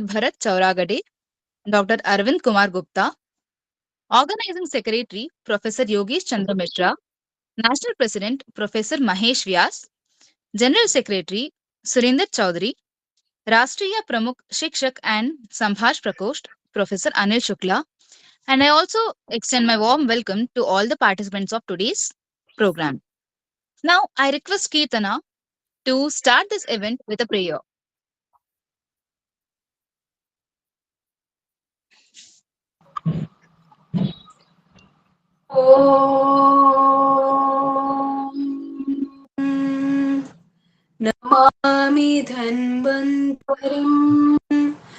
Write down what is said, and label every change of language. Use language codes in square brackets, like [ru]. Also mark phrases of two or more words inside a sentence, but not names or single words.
[en] Bharat Chauragade, Dr. Arvind Kumar Gupta, Organizing Secretary, Professor Yogesh Chandra Mishra, National President, Professor Mahesh Vyas, General Secretary, Surinder Chaudhary, Rashtriya Pramukh Shikshak and Sambhash Prakosht, Professor Anil Shukla, and I also extend my warm welcome to all the participants of today's program. Now, I request Kirtana to start this event with a prayer. [sa] नमामि धन्वन्तरिम्